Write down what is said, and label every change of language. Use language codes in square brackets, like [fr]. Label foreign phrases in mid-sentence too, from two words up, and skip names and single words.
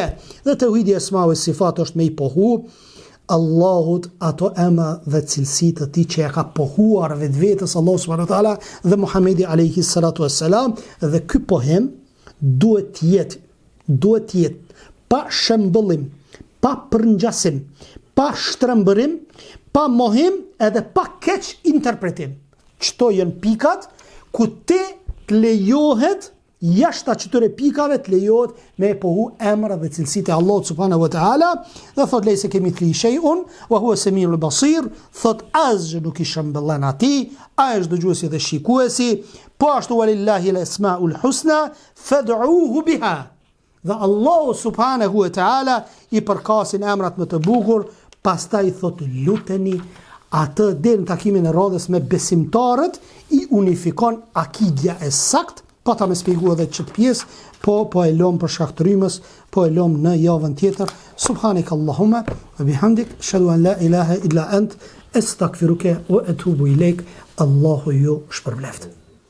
[sq] Dhe tauhidi [ar] الأسماء والصفات [sq] është me i pohu Allahut ato emra dhe cilësitë të tij që e ka pohuar vetvetes Allahu [ar] سبحانه وتعالى [sq] dhe Muhamedi [ar] عليه الصلاة والسلام, [sq] dhe ky pohim duhet të jetë pa shëmbullim, pa përngjasim, pa shtrembërim, pa mohim edhe pa keq interpretim. Çto janë pikat ku ti të lejohet jashtë këtyre pikave të lejohet me pohu emra dhe cilësitë e Allahut [ar] سبحانه وتعالى, [sq] dhe thot [ar] ليس كمثله شيء وهو السميع البصير, [sq] thot asgjë nuk i shëmbëllon atij, ai është dëgjuesi dhe shikuesi. Po ashtu [ar] ولله الأسماء الحسنى فادعوه بها. [sq] Dhe Allahu [ar] سبحانه وتعالى [sq] i përkasin emrat më të bukur, pastaj thot luteni atë deri në takimin e radhës me besimtarët, i unifikon akidja e sakt. Pa ta me spjegu edhe çet pjesë, po e lëm për shkak të rrymës, po e lëm në javën tjetër. [ar] سبحانك اللهم وبحمدك أشهد أن لا إله إلا أنت أستغفرك وأتوب إليك. [sq] Allahu ju shpërbleft.